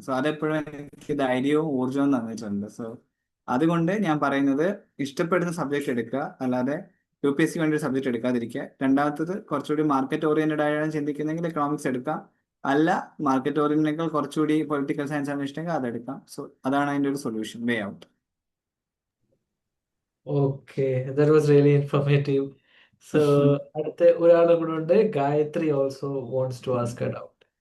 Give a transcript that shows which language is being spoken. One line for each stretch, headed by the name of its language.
Malayalam: So അതെപ്പോഴും എനിക്ക് ധൈര്യവും ഊർജവും തന്നിട്ടുണ്ട്. സോ അതുകൊണ്ട് ഞാൻ പറയുന്നത് ഇഷ്ടപ്പെടുന്ന സബ്ജക്ട് എടുക്കുക, അല്ലാതെ UPSC വേണ്ടി ഒരു സബ്ജക്ട് എടുക്കാതിരിക്കുക. രണ്ടാമത്തത് കുറച്ചുകൂടി മാർക്കറ്റ് ഓറിയന്റഡ് ആയാണ് ചിന്തിക്കുന്നെങ്കിൽ എക്കണോമിക്സ് എടുക്കാം, അല്ല മാർക്കറ്റ് ഓറിയന്റിനേക്കാൾ കുറച്ചുകൂടി പൊളിറ്റിക്കൽ സയൻസ് ആണ് ഇഷ്ടമെങ്കിൽ അതെടുക്കാം. സോ അതാണ് അതിന്റെ ഒരു solution, way out.
English: Okay, that was really informative.
Malayalam: So, അടുത്ത ഒരാളും കൂടെ ഉണ്ട്.
English: Gayatri also wants to ask a doubt.